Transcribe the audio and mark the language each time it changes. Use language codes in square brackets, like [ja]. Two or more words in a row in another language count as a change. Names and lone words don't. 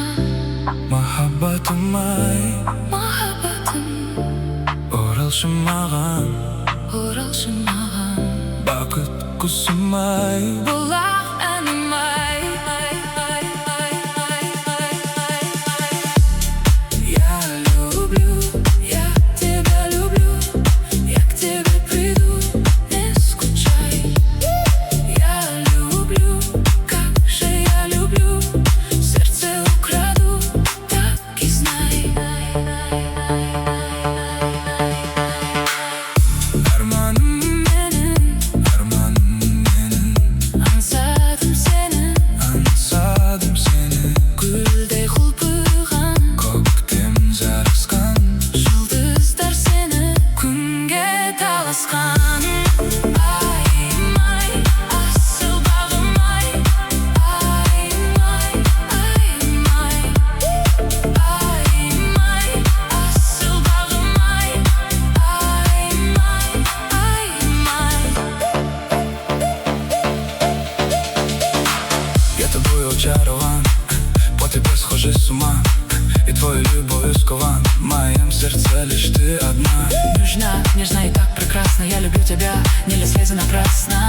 [kk] махаббатым ай, махаббатым, оралшы маған, бақыт құсым ай. бұлақ әнім ай. [ru] Я люблю, я тебя люблю, я к тебе приду, не скучай. Я люблю, как же я люблю, сердце украду, так и знай. [kk] Арманым менің, аңсадым сені, гүлдей құлпырған, көктем жарасқан, жұлдыздар сені күнге таласқан. Ай-май, асыл бағым ай, ай-май, ай-май, ай-май, асыл бағым ай, ай-май, ай-май. [ru] я тобою очарован, по тебе схожий с ума, и твоей любовью скован. В моем сердце лишь ты одна. Нужна, нежна и так прекрасна. Я люблю тебя, не лезь слезы напрасно.